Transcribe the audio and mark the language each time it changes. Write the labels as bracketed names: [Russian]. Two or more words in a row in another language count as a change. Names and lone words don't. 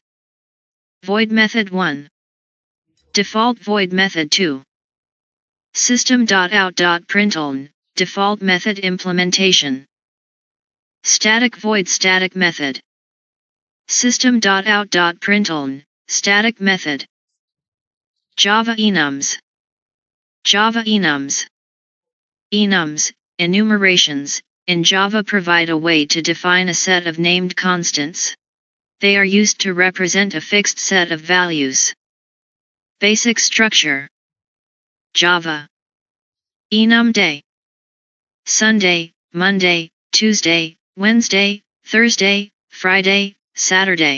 [English] Void method 1. Default void method 2. System.out.println, default method implementation. Static void static method. System.out.println, static method. Java enums. Java enums. Enums, enumerations, in Java provide a way to define a set of named constants. They are used to represent a fixed set of values. Basic structure. Java. Enum day. Sunday, Monday, Tuesday, Wednesday, Thursday, Friday, Saturday.